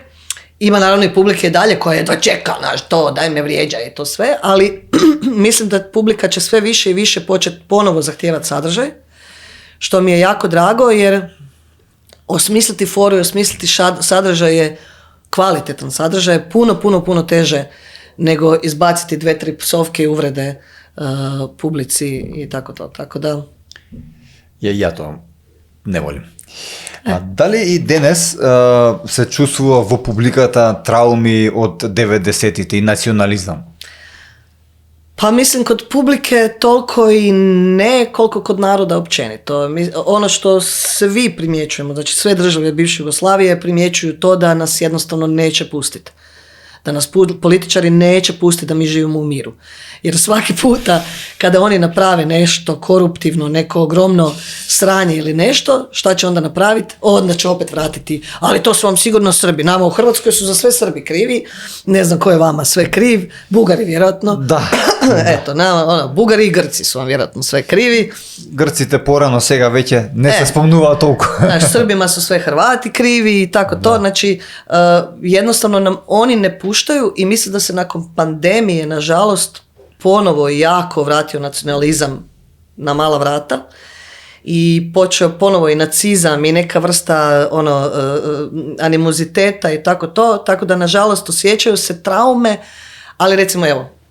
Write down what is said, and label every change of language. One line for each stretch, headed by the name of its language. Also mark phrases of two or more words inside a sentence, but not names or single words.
Croatian: Ima naravno i publike i dalje koja je dočeka, to, daj me vrijeđa i to sve, ali mislim da publika će sve više i više početi ponovo zahtijevati sadržaj, što mi je jako drago jer osmisliti foru i osmisliti sadržaj je kvalitetan sadržaj, je puno teže nego izbaciti 2-3 psovke i uvrede publici i tako to. Tako da... Ja to ne volim.
Macedonian: А дали и денес се чувствува во публиката трауми од 90-тите и национализам?
Croatian: Pa mislim kod publike toliko i ne koliko kod naroda općenito. Ono što svi primjećujemo, znači sve države bivše Jugoslavije primjećuju to da nas jednostavno neće pustiti. Da nas političari neće pustiti da mi živimo u miru. Jer svaki puta kada oni naprave nešto koruptivno, neko ogromno sranje ili nešto, šta će onda napraviti? Onda će opet vratiti, ali to su vam sigurno Srbi. Nama u Hrvatskoj su za sve Srbi krivi, ne znam ko je vama sve kriv, Bugari vjerojatno. Da. Eto, Bugari i Grci su vam vjerojatno sve krivi.
Macedonian: Грците порано сега веќе не се спомнува толку.
Croatian: Znači, Srbima su sve Hrvati krivi i tako to. Znači, jednostavno nam oni ne puštaju i mislim da se nakon pandemije, nažalost, ponovo jako vratio nacionalizam na mala vrata i počeo ponovo i nacizam i neka vrsta animoziteta i tako to, tako da nažalost osjećaju se traume, ali recimo evo,